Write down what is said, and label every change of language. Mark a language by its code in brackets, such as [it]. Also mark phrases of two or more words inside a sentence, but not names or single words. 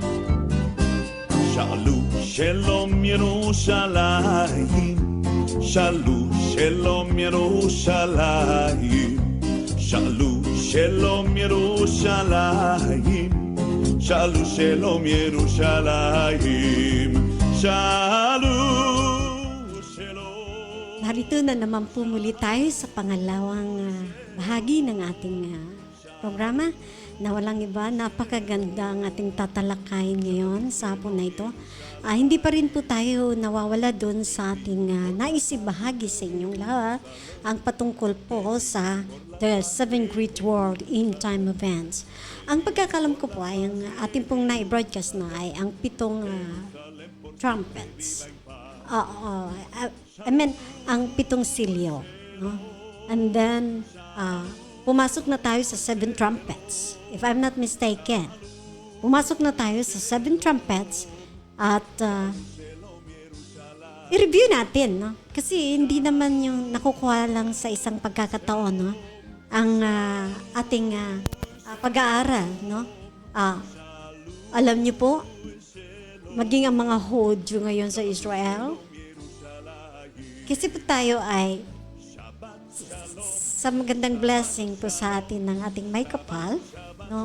[he] שאלו שלום ירושלים, שאלו שלום ירושלים, שאלו שלום ירושלים, שאלו שלום ירושלים, שאלו שלום. [tl] Narito na naman po muli tayo sa pangalawang bahagi ng ating programa na walang iba, napakaganda ang ating tatalakayin ngayon sa hapon na ito. Hindi pa rin po tayo nawawala doon sa ating naisibahagi sa inyong lahat ang patungkol po sa The 7 Great World End Time Events. Ang pagkakalam ko po ay ang ating pong na-broadcast na ay ang 7 trumpets. Ang 7 silyo. No? [en] And then, [tl] pumasok na tayo sa 7 trumpets. [en] If I'm not mistaken. [tl] Pumasok na tayo sa 7 trumpets at i-review natin. No? Kasi hindi naman yung nakukuha lang sa isang pagkakataon. No? Ang ating pag-aaral. No? Alam niyo po, maging ang mga Hodyo ngayon sa Israel, kasi po tayo ay sa magandang blessing po sa atin ng ating may kapal, no?